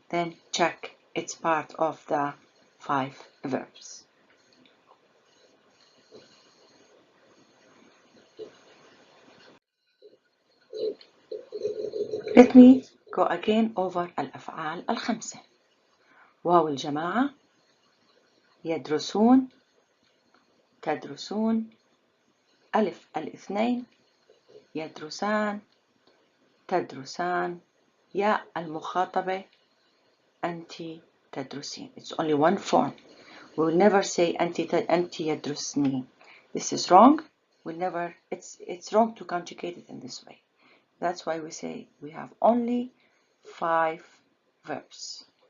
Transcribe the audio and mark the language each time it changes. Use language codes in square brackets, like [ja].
[en] Then check, it's part of the 5 verbs. Let me go again over الأفعال الخمسة. [ar] واو الجماعة, يدرسون, تدرسون. ألف الاثنين, يدرسان, تدرسان. ياء المخاطبة, أنت تدرسين. [en] It's only one form. We will never say [ar] أنت يدرسنين. [en] This is wrong. We'll never. It's wrong to conjugate it in this way. That's why we say we have only 5 verbs.